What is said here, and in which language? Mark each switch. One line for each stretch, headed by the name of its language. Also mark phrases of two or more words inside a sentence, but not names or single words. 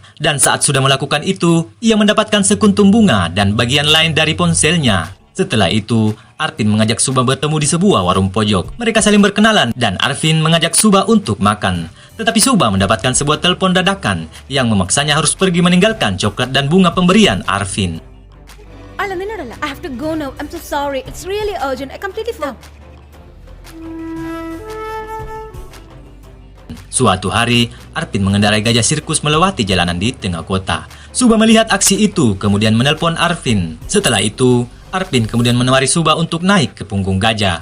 Indonesian: Dan saat sudah melakukan itu, ia mendapatkan sekuntum bunga dan bagian lain dari ponselnya. Setelah itu, Arvin mengajak Suba bertemu di sebuah warung pojok. Mereka saling berkenalan dan Arvin mengajak Suba untuk makan. Tetapi Suba mendapatkan sebuah telepon dadakan yang memaksanya harus pergi meninggalkan coklat dan bunga pemberian Arvin.
Malayalam: അല്ല, നിന്നോടല്ല.
English: I have to go now. I'm so sorry. It's really urgent. I completely forgot.
Indonesian: Suatu hari, Arvin mengendarai gajah sirkus melewati jalanan di tengah kota. Suba melihat aksi itu, kemudian menelpon Arvin. Setelah itu, Arvin kemudian menawari Suba untuk naik ke punggung gajah.